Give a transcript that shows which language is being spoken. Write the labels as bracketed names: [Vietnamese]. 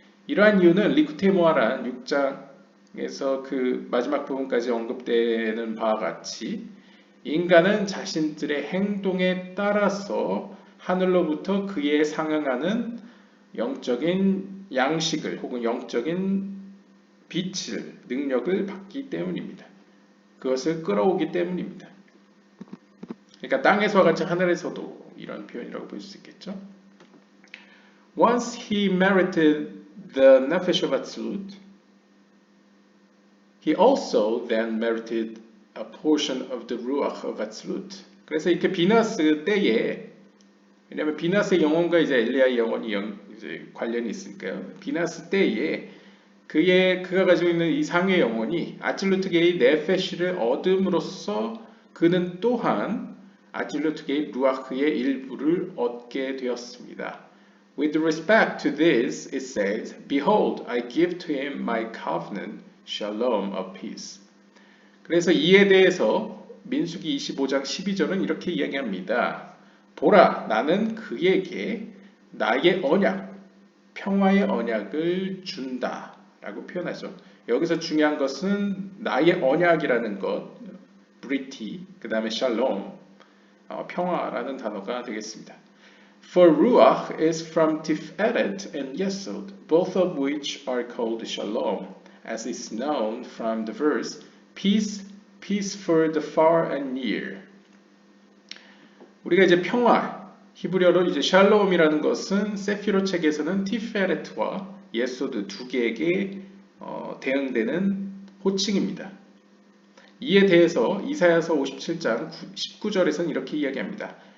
[Korean] 이러한 이유는 리쿠테모아란 6장에서 그 마지막 부분까지 언급되는 바와 같이 인간은 자신들의 행동에 따라서 하늘로부터 그에 상응하는 영적인 양식을 혹은 영적인 빛을, 능력을 받기 때문입니다. 그것을 끌어오기 때문입니다. 그러니까 땅에서와 같이 하늘에서도 이런 표현이라고 볼 수 있겠죠. [English] Once he merited the nefesh of Atzlut, he also then merited a portion of the ruach of Atzlut. [Korean] 그래서 이렇게 비나스 때에, 왜냐하면 비나스의 영혼과 이제 엘리야의 영혼이 이제 관련이 있으니까요. 비나스 때에 그가 가지고 있는 이 상의 영혼이 아찔루트계의 네페시를 얻음으로써 그는 또한 아찔루트계의 루아흐의 일부를 얻게 되었습니다. [English] With respect to this, it says, Behold, I give to him my covenant, shalom of peace. [Korean] 그래서 이에 대해서 민수기 25장 12절은 이렇게 이야기합니다. 보라, 나는 그에게 나의 언약, 평화의 언약을 준다 라고 표현하죠. 여기서 중요한 것은 나의 언약이라는 것, 브리티, 그 다음에 샬롬, 평화라는 단어가 되겠습니다. [English] For ruach is from tiferet and yesod, both of which are called shalom, as is known from the verse, peace, peace for the far and near. [Korean] 우리가 이제 평화, 히브리어로 이제 샬롬이라는 것은 세피로 책에서는 티페레트와 예소드 두 개에게 대응되는 호칭입니다. 이에 대해서 이사야서 57장 19절에서는 이렇게 이야기합니다.